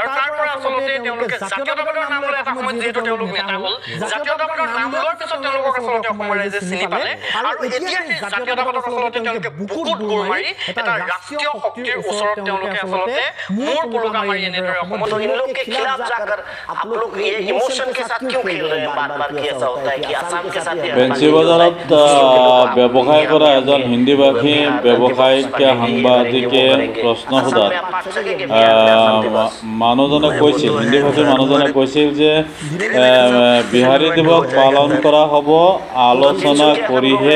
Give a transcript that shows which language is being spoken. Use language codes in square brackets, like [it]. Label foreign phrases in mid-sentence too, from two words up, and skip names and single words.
[as] তাৰ পৰা আচলতে তেওঁলোকে জাতীয়তাবাদৰ নাম লৈ এটা সময়ত যিহেতু তেওঁলোক নেতা হ'ল জাতীয়তাবাদৰ নাম লোৱাৰ পিছত তেওঁলোকক আচলতে অসমৰ ৰাইজে চিনি পালে আৰু এতিয়া সেই জাতীয়তাবাদক আচলতে তেওঁলোকে বুকুত গোৰ মাৰি এটা ৰাষ্ট্ৰীয় শক্তিৰ ওচৰত তেওঁলোকে আচলতে মূৰ পুলকা মাৰি এনেদৰে অসমত [hi] इन लोग के खिलाफ जाकर आप लोग ये इमोशन के साथ क्यों खेल रहे हैं बार-बार कि ऐसा होता है कि आसाम के साथ [as] বেঞ্চি বজাৰত ব্যৱসায় কৰা এজন হিন্দী ভাষী ব্যৱসায়িক সাংবাদিকে প্ৰশ্ন সোধাত মানুহজনে কৈছিল হিন্দী ভাষী মানুহজনে কৈছিল যে বিহাৰী দিৱস পালন কৰা হ'ব আলোচনা কৰিহে